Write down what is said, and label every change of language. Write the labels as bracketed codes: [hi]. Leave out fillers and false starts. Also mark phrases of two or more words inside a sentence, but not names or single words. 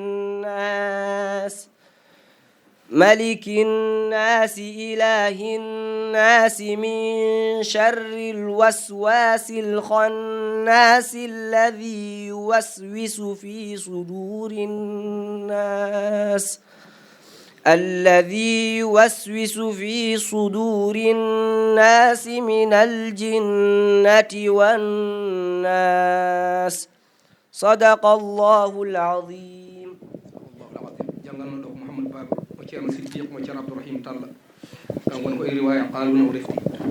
[ar] الناس من شر الوسواس الخناس الذي يوسوس في صدور الناس من الجنة والناس. صدق الله العظيم. [ff] ceerno Siddiq mo ceerno Abdourahim Talla kan woni ko e riwaya qaaluna o refti